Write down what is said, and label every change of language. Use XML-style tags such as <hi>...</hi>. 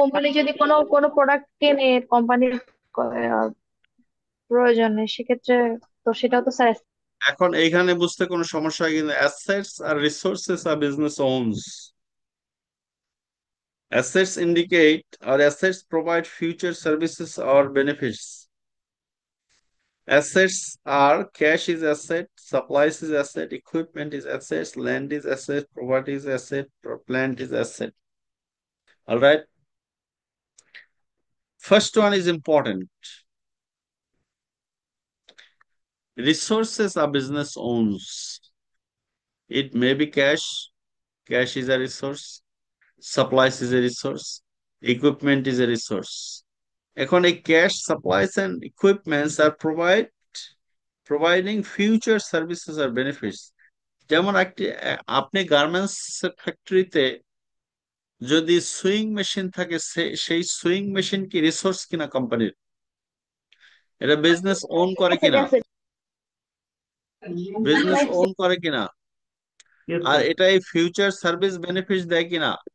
<bn>Company যদি কোনো কোনো প্রোডাক্ট কেনে কোম্পানির প্রয়োজনে, সেক্ষেত্রে তো সেটাও তো স্যার। এখন এইখানে বুঝতে কোনো সমস্যা হয় কিন্তু assets আর resources আর business ওনস।</bn> <en>Assets indicate or assets provide future services or benefits. Assets are cash is asset, supplies is asset, equipment is assets, land is asset, property is asset, plant is asset. All right. First one is important. Resources are business owns. It may be cash. Cash is a resource. Supplies is a resource. Equipment is a resource.</en> <bn>এখন এই</bn> <en>cash, supplies and equipments are providing future services or benefits.</en> <bn>যেমন আপনি garments ফ্যাক্টরিতে যদি sewing machine থাকে সেই sewing machine কি resource কিনা কোম্পানির? এটা বিজনেস ওন করে কিনা? বিজনেস ওন করে কিনা? আর এটা এই ফিউচার সার্ভিস বেনিফিট দেয় কিনা?</bn>